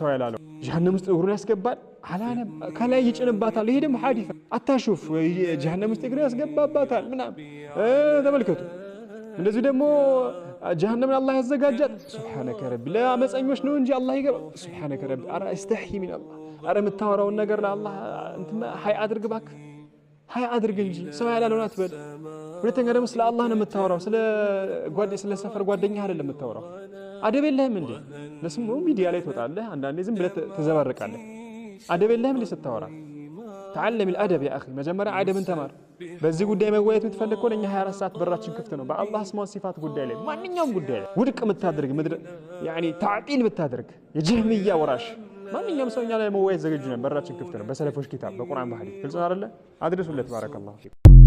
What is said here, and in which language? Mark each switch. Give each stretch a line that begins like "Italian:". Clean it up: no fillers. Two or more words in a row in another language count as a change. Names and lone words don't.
Amharic: ያላለው ጀሃነም ውስጥ እግሩን ያስገባል አላለም ከላይ ይጭንባታል ይሄ ደግሞ ሐዲስ አታሹፍ ጀሃነም ውስጥ እግሩን ያስገባባታል ምናም ተመልከቱ እንደዚህ ደግሞ ጀሃነምን አላህ ያዘጋጃል
Arabic: سبحانك ربي
Amharic: ለአመፀኞች ነው እንጂ አላህ ይገባ
Arabic: سبحانك ربي
Amharic: አረ
Arabic: استحي من الله
Amharic: አረ የምታወራውን ነገር ለአላህ እንትና ሃይ አድርግ ባክ ሃይ አድርግ እንጂ ሰው ያላለውን አትበል ሁለተኛ ደግሞ ስለ አላህ ነው የምታወራው ስለ ሰፈር ጓደኛ አይደለም የምታወራው አደብ የለህም እንዴ ለስሙ ሚዲያ ላይ ትወጣለህ አንዳንዴ ዝም ብለህ ተዘባርቃለህ አደብ የለህም እንዴ ስታወራ ተዓለም
Arabic: الأدب يا أخي
Amharic: መጀመሪያ አደብን ተማር። በዚህ ጉዳይ መወያየት የምትፈልግ ከሆነ እኛ 24 ሰዓት በራችን ክፍት ነው። በአላህ ስም ወሲፋት ጉዳይ ላይ ማንኛውም ጉዳይ ላይ ውድቅ የምታደርግ
Arabic: يعني تعطيل
Amharic: የምታደርግ የጀህሚያ ወራሽ ማንኛውም ሰው እኛ ላይ መወያየት ዝግጁ ነን። በራችን ክፍት ነው። በሰለፎች ኪታብ በቁርአን በሐዲስ ግልጽ አይደለ? አድርሱለት።
Arabic: بارك الله فيك